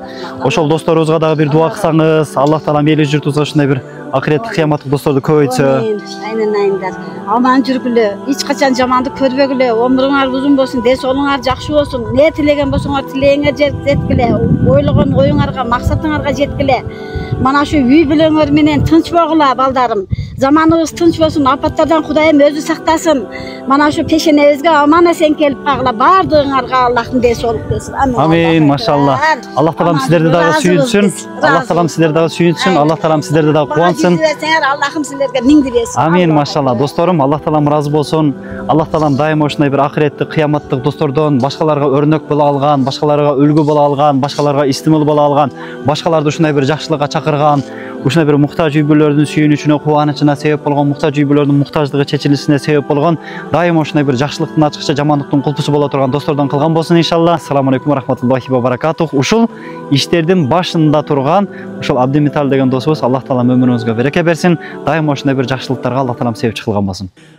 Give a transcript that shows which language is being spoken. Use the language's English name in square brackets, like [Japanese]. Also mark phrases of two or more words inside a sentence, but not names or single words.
[Kyrgyz] Ошол досторубузга дагы бир дуа кылсаңыз, Аллах таалам эли журтубузга ушундай бир акыреттик кыяматтык досторду көбөйтсө. Айнын. Аман жүргүлө, эч качан жамандык көрбөгүлө, өмүрүңөр узун болсун, ден соолуңар жакшы болсун. Не тилеген болсоңор тилегиңер жеткиле, ойлогон оюңарга, максатыңарга жеткиле. Mana şu üy bilöңөр менен тынч болгула балдарым. Zamanыбыз тынч болсун, апаттардан Кудайым өзү сактасын. Mana şu пешенебизге аман эсен келип кагыла. Бардыгыңарга Аллахтын ден соолук берсин. Амин, машалла. Аллах таалам силерди дагы сүйүнсүн. Аллах таалам силерди дагы сүйүнсүн. Аллах таалам силерди дагы кубансın. Аллахым силерге миңди берсин. Амин, машалла. Досторум, Аллах таалам разы болсун. Аллах таалам дайыма ушундай бир акыреттик, кыяматтык достордон башкаларга өрнөк боло алган, башкаларга үлгү боло алган, башкаларга истимул боло алган, башкаларды ушундай бир жакшылыкка чакырган, ушундай бир муктаж үй-бүлөлөрдүн сүйүнүчүнө, кубанычына себеп болгон, муктаж үй-бүлөлөрдүн муктаждыгы чечилишине себеп болгон, дайыма ушундай бир жакшылыктын ачкыча, жамандыктын кулпусу боло турган достордон кылган болсун иншалла. [Arabic] السلام عليكم ورحمة الله وبركاته. [Kyrgyz] Ушул иштердин башында турган ушул Абдимитал деген досубуз, Аллах таалам өмүрүңүзгө береке берсин. Дайыма ушундай бир жакшылыктарга Аллах таалам себепчи кылган болсун.